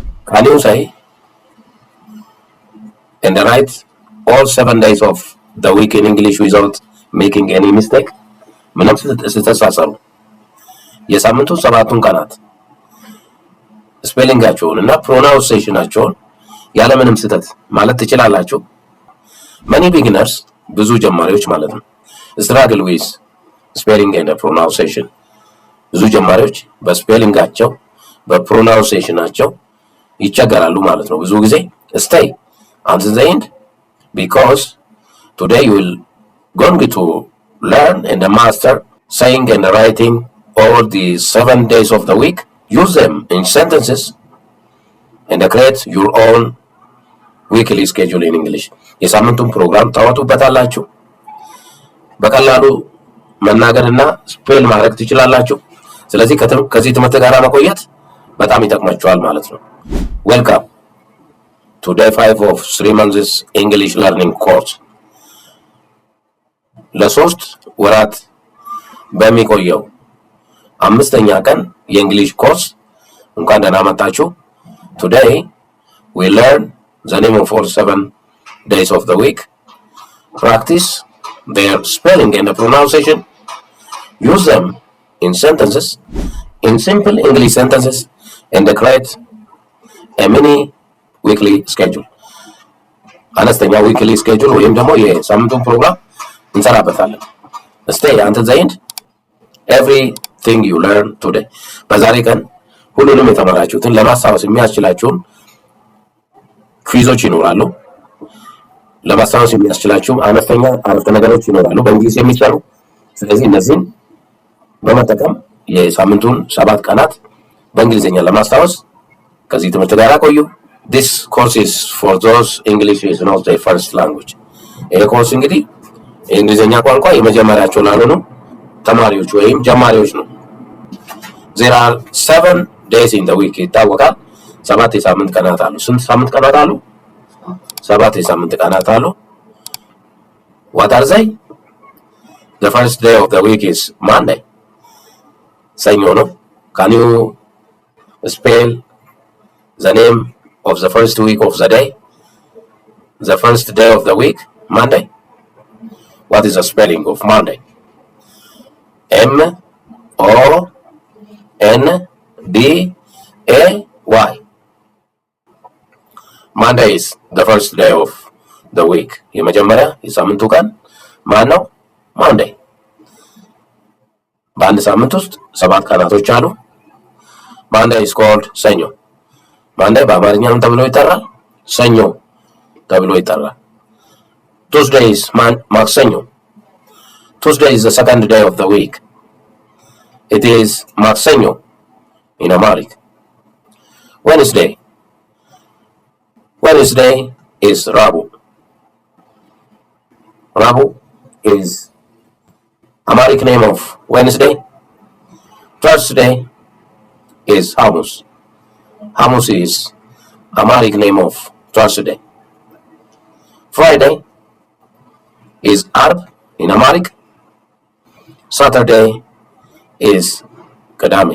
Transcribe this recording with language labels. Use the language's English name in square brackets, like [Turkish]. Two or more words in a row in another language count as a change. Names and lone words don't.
[English] Can you say and write all 7 days of the week in English without making any mistake? [Amharic] ምንም ስተሳሰሩ የሳምንቱ 7ቱን ቀናት ስፔሊንጋቸውን እና ፕሮናንሴሽናቸውን ያለምንም ስተት ማለት ትችላላችሁ? [English] Many beginners [Amharic] ብዙ ጀማሪዎች ማለት ነው [English] struggle with spelling and pronunciation [Amharic] ብዙ ጀማሪዎች በስፔሊንጋቸው በፕሮናንሴሽናቸው ይቸገራሉ ማለት ነው ብዙ ጊዜ [English] stay until the end because today you will going to learn and master saying and writing all the 7 days of the week. Use them in sentences and create your own weekly schedule in English. [Amharic] የሳምንቱን ፕሮግራም ታወጡበታላችሁ በቀላሉ መናገርና ስፔል ማድረግ ትችላላችሁ ስለዚህ ከዚህ ትምህርት ጋር መቆየት በጣም ይጠቅማችኋል ማለት ነው [English] Welcome to day 5 of 3 months English learning course [Amharic] ለሶስት ወራት በሚቆየው አምስተኛ ቀን የእንግሊሽ ኮርስ እንኳን ደህና መጣችሁ [English] Today we learn the name of all 7 days of the week practice their spelling and pronunciation use them in sentences in simple English sentences and create a mini weekly schedule [Amharic] አነስተኛ [English] weekly schedule [Amharic] ወይም ደግሞ የሳምንቱን ፕሮግራም እንሰራበታለን [English] stay until the end everything you learn today [Amharic] በዛሬ ቀን ሁሉንም የተማራችሁትን ለማስታወስ የሚያስችላችሁን ኩዊዞች ይኖራሉ ለማስታወስ የሚያስችላችሁ አነስተኛ አረፍተ ነገሮች ይኖራሉ በእንግሊዝ የሚሰሩ ስለዚህ እነዚህን በመጠቀም የሳምንቱን 7 ቀናት በእንግሊዝኛ ለማስታወስ ከዚህ ትምህርት ጋር ቆዩ [English] This course is for those English is not their first language [Amharic] ይሄ ኮርስ እንግዲህ የእንግሊዝኛ ቋንቋ የመጀመሪያቸው ላልሆኑ ተማሪዎች ወይም ጀማሪዎች ነው [English] There are 7 days in the week [Amharic] ይታወቃል 7 የሳምንት ቀናት አሉ ስንት ሳምንት ቀናት አሉ 7 የሳምንት ቀናት አሉ [English] What are they? The first day of the week is Monday [Amharic] ሰኞ ነው [English] Can you spell the name of the first week of the day? The first day of the week Monday What is the spelling of Monday? M-O-N-D-A-Y Monday is the first day of the week [Amharic] የመጀመሪያ የሳምንቱ ቀን ማን ነው [English] Monday [Amharic] በአንድ ሳምንት ውስጥ 7 ቀናቶች አሉ [English] Monday is called ሰኞ Monday [Amharic] በአማርኛ ምን ተብሎ ይጠራል ሰኞ ተብሎ ይጠራል [English] Tuesday is ማክሰኞ Tuesday is the second day of the week It is ማክሰኞ in Amharic Wednesday is Rabu Rabu is Amharic name of Wednesday Thursday is Hamus Hamus is Amharic name of Thursday Friday is Arb in Amharic Saturday is Kadame